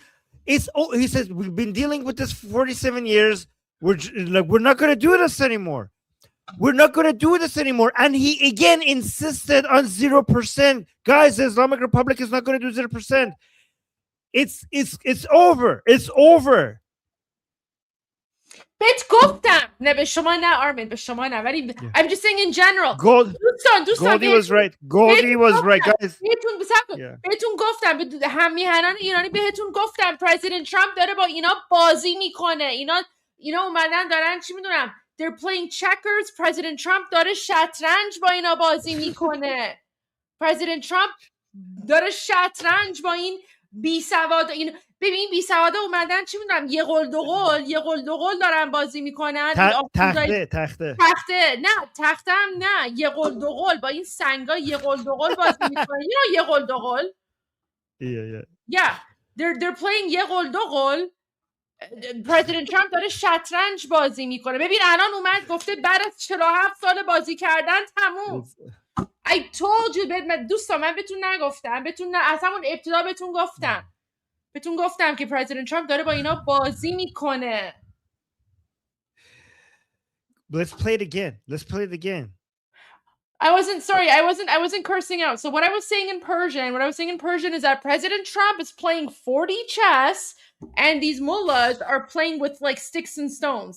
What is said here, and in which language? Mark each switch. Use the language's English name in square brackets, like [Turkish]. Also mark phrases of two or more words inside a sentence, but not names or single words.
[English] He says we've been dealing with this for 47 years. We're not going to do this anymore. We're not going to do this anymore. And he again insisted on 0%. Guys, the Islamic Republic is not going to do 0%. It's over. It's over. [Persian] بهت گفتم نه به شما نه آرمین به شما نه ولی [English] I'm just saying in general [Persian] دوستان [English] Goldie was right. Goldie was right, guys. [Persian] بهتون گفتم همیهنان ایرانی بهتون گفتم پرزیدنت ترامپ داره با اینا بازی میکنه اینا اومدن دارن چی میدونم [English] they're playing checkers [Persian] پرزیدنت ترامپ داره شطرنج با اینا بازی میکنه پرزیدنت ترامپ داره شطرنج با این بی سواد این ببین بی سوادا اومدن چی میدونم یه قول دو قول دارن بازی میکنن تخته نه تختم نه یه قول دو قول با این سنگا یه قول دو قول بازی میکنن یه قول دو قول [English] yeah they're playing [Persian] یه قول دو قول پرزیدنت ترامپ داره شطرنج بازی میکنه ببین الان اومد گفته بعد از 47 سال بازی کردن تموم [English] I told you [Persian] دوستان من بهتون نگفتم از همون ابتدا بهتون گفتم که پرزیدنت ترامپ داره با اینا بازی میکنه [English] Let's play it again. I wasn't cursing out. So what I was saying in Persian is that President Trump is playing 40 chess and these mullahs are playing with like sticks and stones.